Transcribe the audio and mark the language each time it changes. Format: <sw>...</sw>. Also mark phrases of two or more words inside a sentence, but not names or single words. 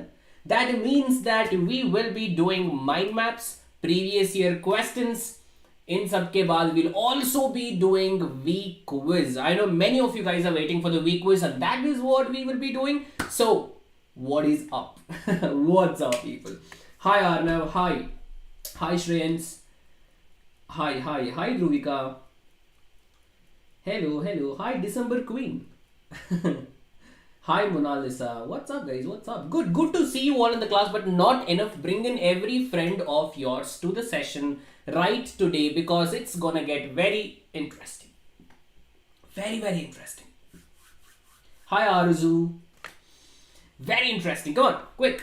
<en>That means that we will be doing mind maps, previous year questions.</en> <hi>इन सबके बाद</hi> <en>we'll also be doing VQuiz. I know many of you guys are waiting for the VQuiz and that is what we will be doing. So what is up? What's up, people? Hi Arnav, hi Shreyans, hi Druvika, hello, hi December Queen, hi Mona Lisa. What's up, guys? What's up? Good to see you all in the class, but not enough. Bring in every friend of yours to the session right today because it's gonna get very interesting, very interesting. Hi Arzu. Very interesting. Come on, quick.</en>